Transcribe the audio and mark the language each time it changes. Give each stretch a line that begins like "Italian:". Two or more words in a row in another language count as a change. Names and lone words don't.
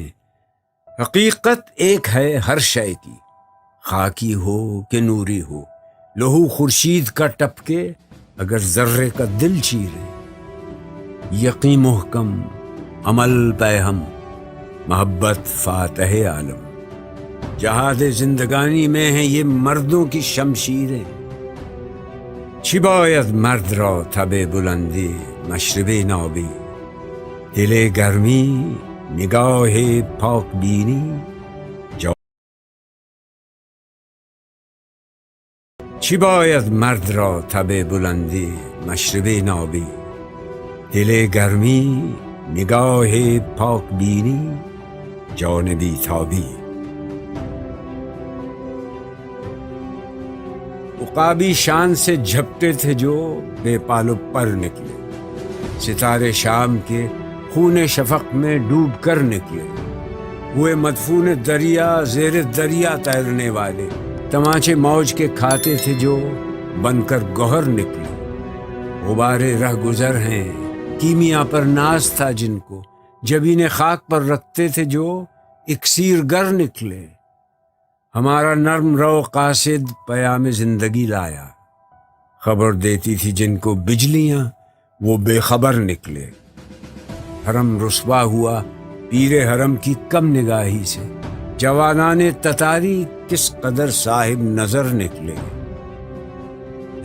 Urdu: حقیقت ایک ہے ہر شے کی، خاکی ہو کہ نوری ہو، لہو خورشید کا ٹپکے اگر ذرے کا دل چیرے۔ یقین محکم، عمل پیہم، محبت فاتح عالم، جہاد زندگانی میں ہیں یہ مردوں کی شمشیریں۔
Persian: چی باید مرد را تب بلندی مشرب نابی، دل گرمی نگاه پاک بینی چی باید مرد را تب بلندی مشرب نابی، دل گرمی نگاه پاک بینی جان بی تابی۔
Urdu: عقابی شان سے جھپٹے تھے جو بے پال و پر نکلے، ستارے شام کے خون شفق میں ڈوب کر نکلے۔ ہوئے مدفون دریا زیر دریا تیرنے والے، تماچے موج کے کھاتے تھے جو بن کر گوہر نکلے۔ غبارے رہ گزر ہیں کیمیا پر ناز تھا جن کو، جبین خاک پر رکھتے تھے جو اکسیر گر نکلے۔ ہمارا نرم رو قاصد پیام زندگی لایا، خبر دیتی تھی جن کو بجلیاں وہ بے خبر نکلے۔ حرم رسوا ہوا پیر حرم کی کم نگاہی سے، جوانان تتاری کس قدر صاحب نظر نکلے۔